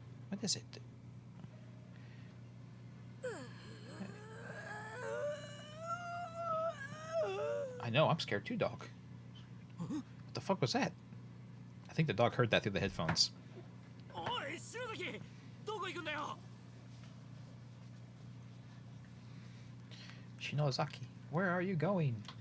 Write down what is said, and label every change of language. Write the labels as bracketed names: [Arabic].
[English] What is it? I know, I'm scared too, dog. What the fuck was that? I think the dog heard that through the headphones. [Japanese] おい篠崎どこ行くんだよ [English] Shinozaki, where are you going?